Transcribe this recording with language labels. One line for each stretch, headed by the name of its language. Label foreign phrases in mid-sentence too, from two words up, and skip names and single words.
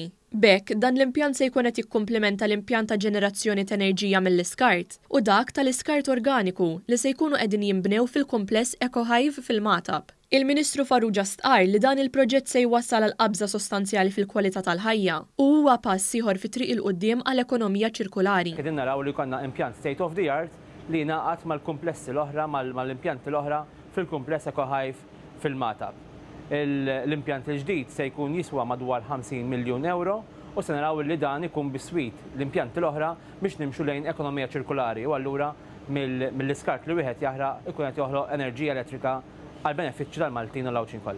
Maltese: Bekk, dan l-impjant se jkun qed jikkumplementa l-impjant ta' ġenerazzjoni ta' enerġija mill-iskart u dak tal-iskart organiku li se jkunu qegħdin jinbnew fil-kumpless EcoHive fil-Matab. Il-Ministru Farrugia stqar li dan il-proġett se jwassal għal qabża sostanzjali fil-kwalità tal-ħajja u huwa pass ieħor fi triq il-qudiem għall-ekonomija ċirkulari. Qegħdin naraw li konna impjant
English: state of the art
Maltese: li jingħaqad mal-kumplessi l-oħra mal-impjanti l-oħra fil-kumpless EcoHive fil-Matab. L-impjant il-ġdid se jkun jiswa madwar 50 miljun euro u se naraw li dan ikun biswit l-impjanti l-oħra biex nimxu lejn ekonomija ċirkulari u allura mill-iskart li wieħed jaħraq ikun qed joħloq enerġija elettrika għal benefiċċju tal-Maltin u l-Awċin kollha.